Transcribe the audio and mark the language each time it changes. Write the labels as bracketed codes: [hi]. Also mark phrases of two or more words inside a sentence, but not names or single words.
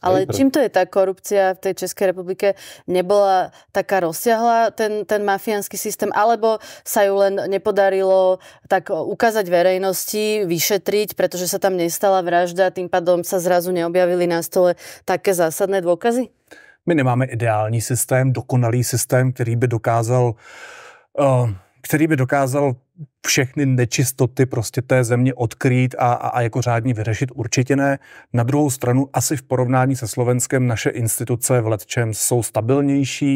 [sk] Ale čím to je tá korupcia v tej Českej republike? Nebola taká rozsiahla ten mafiánsky systém, alebo sa ju len nepodarilo tak ukázať verejnosti, vyšetriť, pretože sa tam nestala vražda, tým pádom sa zrazu neobjavili na stole také zásadné dôkazy? [cs] My nemáme ideální systém, dokonalý systém, který by dokázal všechny nečistoty prostě té země odkrýt a jako řádně vyřešit, určitě ne. Na druhou stranu asi v porovnání se Slovenskem naše instituce v lecčem jsou stabilnější.